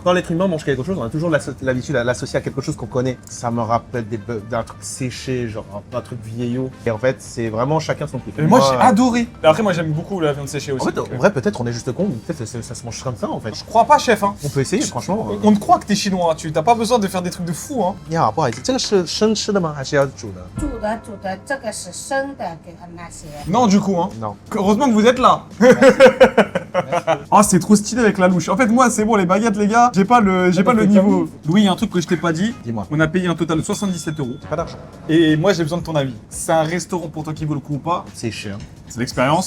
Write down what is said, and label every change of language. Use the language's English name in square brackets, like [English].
[French] Quand l'être humain mange quelque chose, on a toujours l'habitude à l'associer à quelque chose qu'on connaît. Ça me rappelle d'un truc séché, genre un truc vieillot. Et en fait, c'est vraiment chacun son kiff. Mais moi, j'ai adoré. Mais après, moi, j'aime beaucoup la viande séchée aussi. En fait, en vrai, peut-être on est juste con, peut-être ça se mange comme ça en fait. Je crois pas, chef. Hein. On peut essayer, franchement. On te croit que t'es chinois. Tu t'as pas besoin de faire des trucs de fou. Hein. [Chinese] 你好，不好意思，这个是生吃的吗？还是要煮的？煮的，这个是生的，给他们那些。 [French] Non, du coup. Hein. Non. Heureusement que vous êtes là. Ah, c'est trop stylé avec la louche. En fait, moi, c'est bon, les baguettes, les gars. J'ai pas le niveau. Louis, il y a un truc que je t'ai pas dit. Dis-moi. On a payé un total de 77 €. Pas d'argent. Et moi, j'ai besoin de ton avis. C'est un restaurant pour toi qui vaut le coup ou pas? C'est cher. C'est l'expérience.